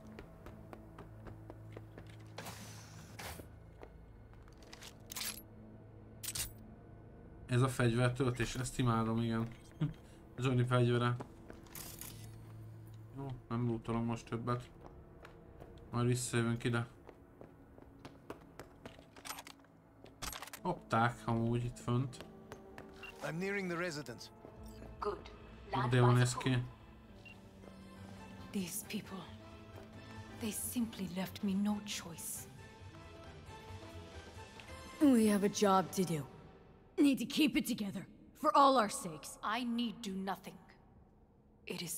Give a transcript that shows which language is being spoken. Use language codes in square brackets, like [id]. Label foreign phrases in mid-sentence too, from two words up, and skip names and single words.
[hu] Ez a fegyvertöltés, ezt imádom, igen. Johnny fegyvere. Jó, nem lootolom most többet. Majd visszajövünk ide. Opták amúgy itt fönt. [en] I'm nearing the residence. Good. [hu] De jól néz ki. [en] These people, they simply left me no choice. We have a job to do. Need to keep it together, for all our sakes. I need do nothing.